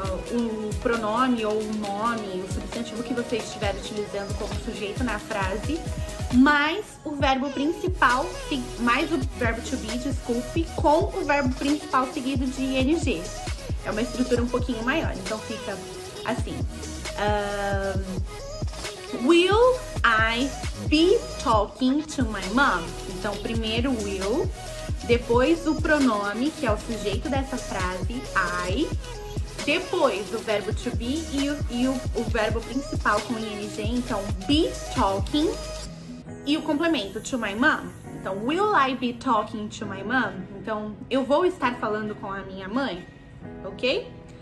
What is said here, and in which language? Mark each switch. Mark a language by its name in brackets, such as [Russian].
[Portuguese] O pronome ou o nome, o substantivo que você estiver utilizando como sujeito na frase, mais o verbo principal, mais o verbo to be, desculpe, com o verbo principal seguido de ing. É uma estrutura um pouquinho maior, então fica assim. [English] Will I be talking to my mom? [Portuguese] Então, primeiro will, depois o pronome, que é o sujeito dessa frase, I, depois o verbo to be e o verbo principal com ing, então be talking, e o complemento to my mom. Então, [English] will I be talking to my mom? [Portuguese] Então, eu vou estar falando com a minha mãe, ok?